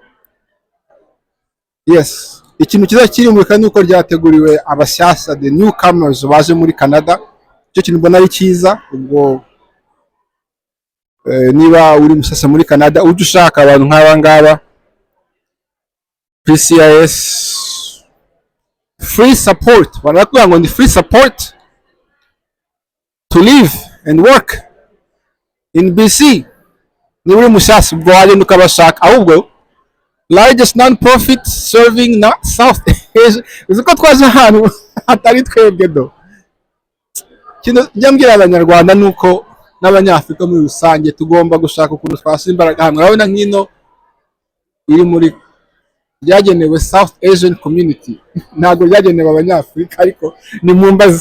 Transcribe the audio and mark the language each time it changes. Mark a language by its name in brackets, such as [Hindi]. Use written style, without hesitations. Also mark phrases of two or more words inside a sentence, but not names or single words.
[Kinyarwanda] Yes, ikintu kiza kiri muri kandi uko ryateguriwe abashyashya, [English] the newcomers [Kinyarwanda] baje muri Canada. Cyo kintu mbona ari cyiza. Ubwo niba uri mushyashya muri Canada uje ushaka abantu nk'aba ngaba, PCIS [English] free support, [Kinyarwanda] barakubwira ngo ni [English] free support to live and work in BC. [Kinyarwanda] Ni uri mushyashya ubwo wagenda ukabashaka. Ahubwo [English] largest non-profit serving [Kinyarwanda] na South Asia. Uzi ko twaje ahantu hatari twebwe do. Kino njya mbwira abanyarwanda nuko n'abanyafrika muri rusange tugomba gushaka ukuntu twasha imbaraga hamwe. Urabona nk'ino iri muri ryagenewe [English] South Asian community, [Kinyarwanda] ntabwo ryagenewe abanyafrika ariko ni mu mbazi.